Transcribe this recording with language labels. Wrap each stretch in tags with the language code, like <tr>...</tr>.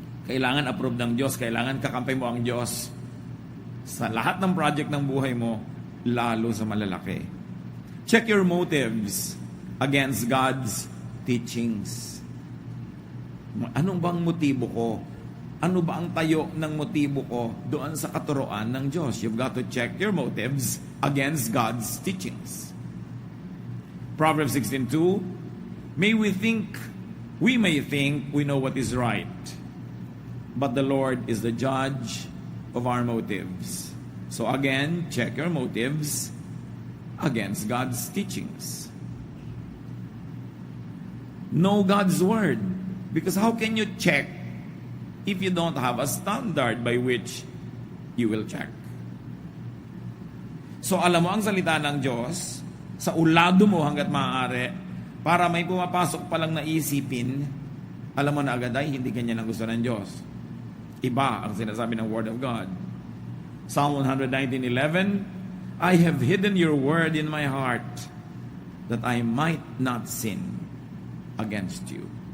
<tl>Kailangan approve ng Diyos, kailangan kakampi mo ang Diyos sa lahat ng project ng buhay mo, lalo sa malalaki.</tl> <en>Check your motives against God's teachings.</en> <tl>Anong bang motibo ko? Ano ba ang tayo ng motibo ko doon sa katuroan ng Diyos?</tl> <en>You've got to check your motives against God's teachings. Proverbs 16:2, we may think we know what is right, but the Lord is the judge of our motives. So again, check your motives against God's teachings. Know God's word. Because how can you check if you don't have a standard by which you will check?</en> <tl>So alam mo ang salita ng Diyos, sa ulado mo hanggat maaari, para may pumapasok pa lang na isipin, alam mo na agad ay hindi ganyan ang gusto ng Diyos. Iba ang sinasabi ng Word of God.</tl> <en>Psalm 119:11, I have hidden your word in my heart that I might not sin against you.</en>